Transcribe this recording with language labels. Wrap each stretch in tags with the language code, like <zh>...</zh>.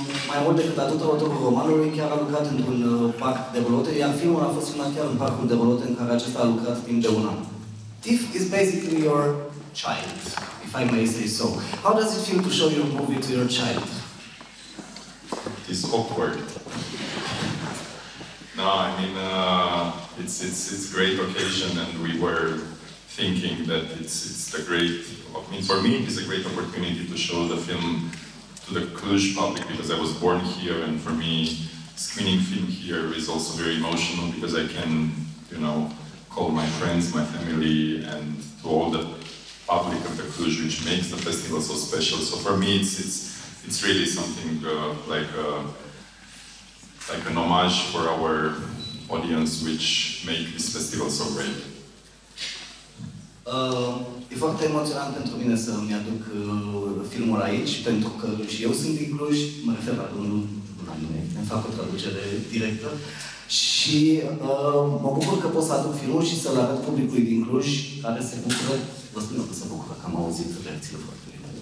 <ro>Mai mult decât atât, autorul romanului chiar a lucrat într-un parc de rolote, iar filmul a fost filmat chiar în parcul de rolote în care acesta a lucrat timp de un an.</ro> <en>TIFF is basically your child, if I may say so. How does it feel to show your movie to your child? It's awkward. No, I mean, it's a great occasion, and we were thinking that it's the great, I mean, for me, it's a great opportunity to show the film to the Cluj public because I was born here, and for me, screening film here is also very emotional because I can, you know, call my friends, my family, and to all the public of the Cluj, which makes the festival so special. So for me, it's really something like an homage for our audience, which make this festival so great.</en> <ro>E foarte emoționant pentru mine să-mi aduc filmul aici, pentru că și eu sunt din Cluj, mă refer la domnul îmi fac o traducere directă și mă bucur că pot să aduc filmul și să-l arăt publicului din Cluj, care se bucură, vă spun eu că se bucură, că am auzit reacțiile foarte bine.</ro>